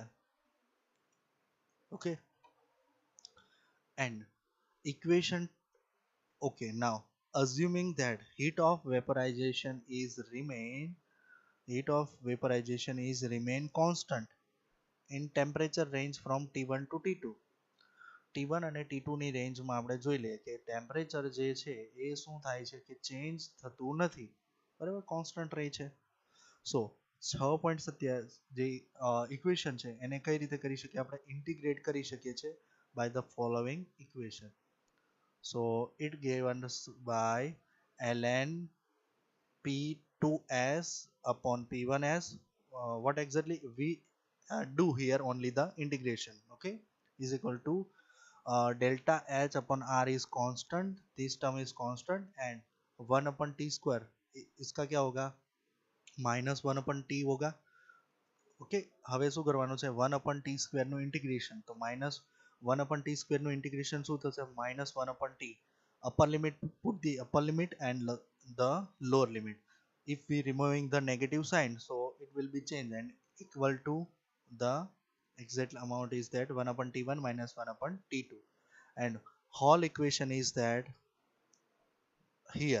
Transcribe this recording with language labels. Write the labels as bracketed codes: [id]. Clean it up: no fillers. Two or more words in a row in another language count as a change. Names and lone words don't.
[en] Okay, and equation, okay, now assuming that heat of vaporization is remain constant in temperature range from T1 to T2. [gu] T1 અને T2 ની રેન્જમાં આપણે જોઈ લઈએ કે ટેમ્પરેચર જે છે એ શું થાય છે કે ચેન્જ થતું નથી, બરાબર, કોન્સ્ટન્ટ રહે છે. સો 6.27 જે ઇક્વેશન છે એને કઈ રીતે કરી શકીએ આપણે, ઇન્ટિગ્રેટ કરી શકીએ છીએ [en] by the following equation. So it given us by ln p2s upon p1s. What exactly we do here, only the integration. Okay, is equal to delta h upon r is constant, this term is constant, and 1 upon t square [hi] इसका क्या होगा, माइनस 1 upon t होगा. [gu] ઓકે, હવે શું કરવાનું છે, [en] 1 upon t square [gu] નું ઇન્ટિગ્રેશન, તો માઇનસ [en] 1 upon t square [gu] નું ઇન્ટિગ્રેશન શું થશે, [en] minus 1 upon t, upper limit, put the upper limit and the lower limit. If we removing the negative sign, so it will be changed and equal to the exact amount is that 1 upon t1 minus 1 upon t2, and whole equation is that here.